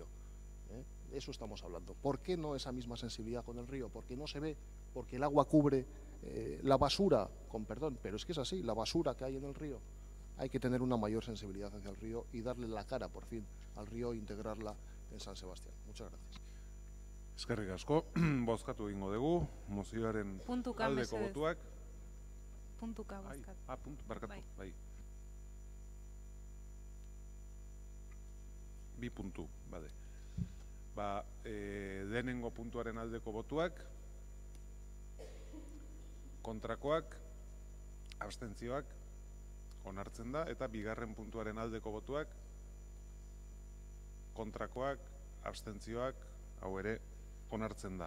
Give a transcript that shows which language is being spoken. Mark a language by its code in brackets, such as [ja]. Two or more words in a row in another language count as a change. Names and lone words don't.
[es] Eso estamos hablando. ¿Por qué no esa misma sensibilidad con el río? Porque no se ve, porque el agua cubre la basura, con perdón, pero es que es así, la basura que hay en el río. Hay que tener una mayor sensibilidad hacia el río y darle la cara, por fin, al río e integrarla en San Sebastián. Muchas gracias. [eu] Eskerrik asko, bozkatu egingo dugu, mozioaren aldeko botuak. Puntuka bozkatu. Barkatu, bai. Bi puntu, bade. Lehenengo puntuaren aldeko botuak, kontrakoak, abstentzioak, onartzen da, eta bigarren puntuaren aldeko botuak, kontrakoak, abstentzioak, hau ere, onartzen da.